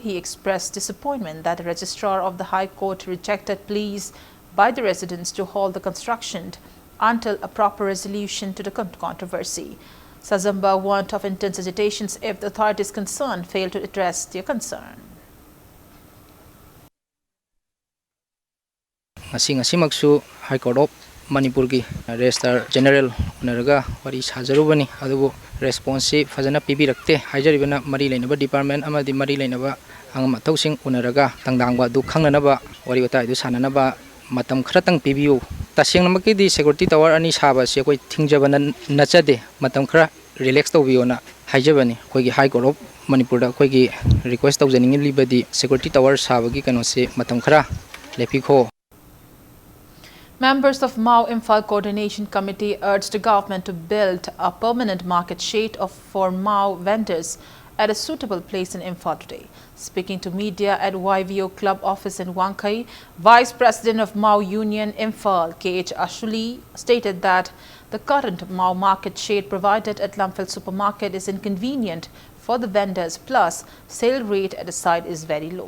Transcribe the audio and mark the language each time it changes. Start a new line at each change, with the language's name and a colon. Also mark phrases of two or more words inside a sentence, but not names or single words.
English: He expressed disappointment that the registrar of the High Court rejected pleas by the residents to halt the construction until a proper resolution to the controversy. Sazamba warned of intense agitations if the authorities concerned fail to address their concern.
Manipuri: Ngasimaksu High Court of Manipur ki
English: Registrar General
Manipuri: Unaraga wari sajarubani adubu responsive fazana pibi rakte haijaribana mari lainaba department amadi mari lainaba angama tausing unaraga tangdangba du khangnanaba wari wata du sananaba matam khratang pibiu tasengnamakki di
English: security tower
Manipuri: ani saba se koi thingjabana nachade matam khara relax tawbiona haijabani koigi High Court of Manipur da koigi request tawjaning libadi
English: security tower
Manipuri: sabagi kano se matam khara lepikho.
English: Members of Mao Imphal Coordination Committee urged the government to build a permanent market shade for Mao vendors at a suitable place in Imphal today. Speaking to media at YVO Club office in Wankai, Vice President of Mau Union Imphal, KH Ashuli, stated that the current Mau market shade provided at Lamphel Supermarket is inconvenient for the vendors, plus sale rate at the site is very low.